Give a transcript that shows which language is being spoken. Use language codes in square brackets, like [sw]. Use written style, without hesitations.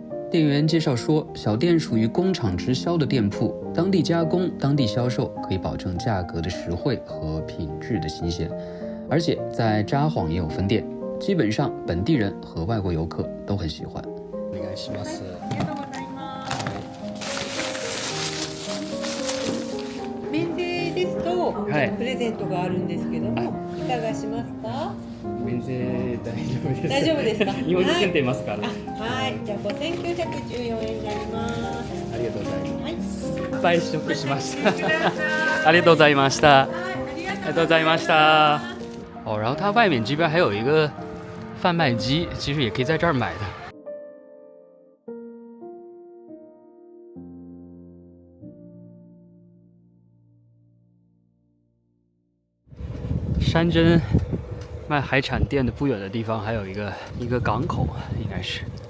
[zh] 店员介绍说，小店属于工厂直销的店铺，当地加工、当地销售，可以保证价格的实惠和品质的新鲜。而且在札幌也有分店，基本上本地人和外国游客都很喜欢。 [ja] お願いします。ありがとうございます。免税ですと、はいプレゼントがあるんですけども、いかがしますか？免税大丈夫です。大丈夫ですか？日本に住んでいますから。はい、じゃあ5914円になります。ありがとうございます。はい。いっぱい試食しました。ありがとうございました。はい、ありがとうございました。 [zh] 哦，然后它外面这边还有一个贩卖机，其实也可以在这儿买的。山珍卖海产店的不远的地方，还有一个港口，应该是。